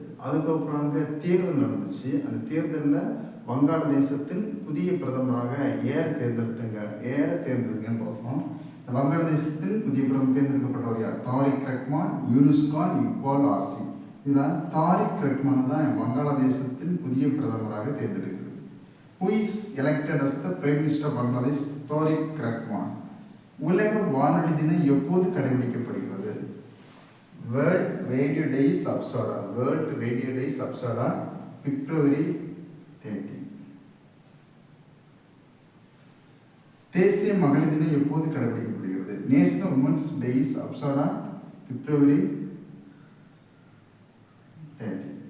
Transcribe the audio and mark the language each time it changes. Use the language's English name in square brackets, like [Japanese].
[Tamil] அதுக்கப்புறம் அங்கே தேர்தல் நடந்துச்சு. அந்த தேர்தலில் வங்காளதேசத்தின் புதிய பிரதமராக தேர்ந்தெடுத்துங்கன்னு பார்ப்போம். இந்த வங்காளதேசத்தின் புதிய பிரதமர் தேர்ந்தெடுக்கப்பட்டவர் யார்? தாரிக் ரஹ்மான், யூனுஸ் கான், இக்பால் ஆசிம். இதில் தாரிக் ரஹ்மான் தான் வங்காளதேசத்தின் புதிய பிரதமராக தேர்ந்தெடுக்கிறது. [English] Who is elected as the Prime Minister of Bangladesh? [Tamil] Tariq Rahman. உலக வானொலி தினம் எப்போது கடைபிடிக்கப்படுகிறது? [English] World radio day is observed. World radio day is observed February 30. [Tamil] தேசிய மகளிர் தினம் எப்போது கடைபிடிக்கப்படுகிறது? [English] National women's day is observed February 30.